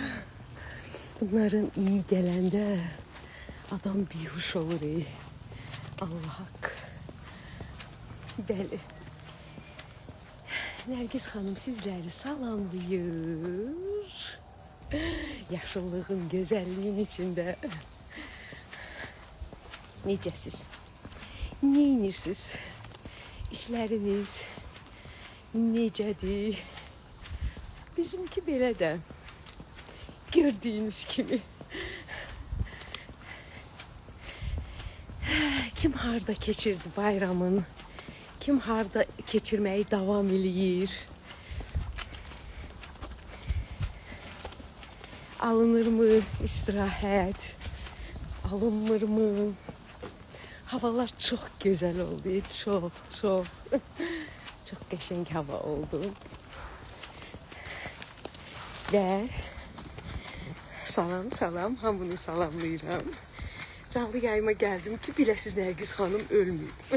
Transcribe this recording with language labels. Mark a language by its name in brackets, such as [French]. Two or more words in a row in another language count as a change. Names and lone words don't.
[Turkish] Bunların iyi gelende adam bihuş olur. [Azerbaijani] Allah hak. Bəli. Nergis Hanım sizleri salamlayır. [Turkish] Yaşıllığın, güzelliğin içinde. [Azerbaijani] Necəsiz? Neyinirsiniz? İşləriniz necədir? Bizimki belə də. [Turkish] Gördüğünüz gibi. [Azerbaijani] Kim harda keçirdi bayramın? Kim harda keçirməyi davam eləyir? [Turkish] Alınır mı istirahət? [Azerbaijani] Alınmır mı? [Turkish] Havalar çok güzel oldu. Çok. [Azerbaijani] Çok qəşəng hava oldu. Ve salam, hamını salamlayıram. Canlı yayıma geldim ki biləsiz Nergis Hanım ölməyib.